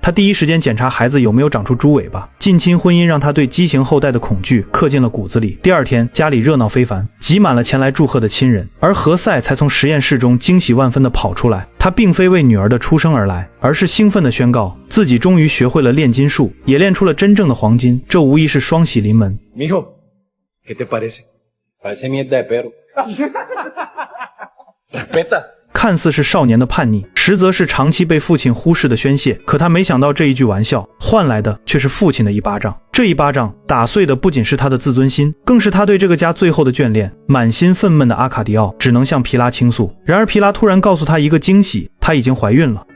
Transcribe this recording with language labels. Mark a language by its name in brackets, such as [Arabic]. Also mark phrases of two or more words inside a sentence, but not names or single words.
[Chinese] 他第一时间检查孩子有没有长出猪尾巴。近亲婚姻让他对畸形后代的恐惧刻进了骨子里。第二天，家里热闹非凡，挤满了前来祝贺的亲人，而何塞才从实验室中惊喜万分地跑出来。他并非为女儿的出生而来，而是兴奋地宣告自己终于学会了炼金术，也炼出了真正的黄金。这无疑是双喜临门。 [Spanish] Mijo, ¿qué te parece? Parece mierda de perro. Respeta. [Chinese] 看似是少年的叛逆，实则是长期被父亲忽视的宣泄。可他没想到这一句玩笑换来的却是父亲的一巴掌。这一巴掌打碎的不仅是他的自尊心，更是他对这个家最后的眷恋。满心愤懑的阿卡迪奥只能向皮拉倾诉，然而皮拉突然告诉他一个惊喜，她已经怀孕了。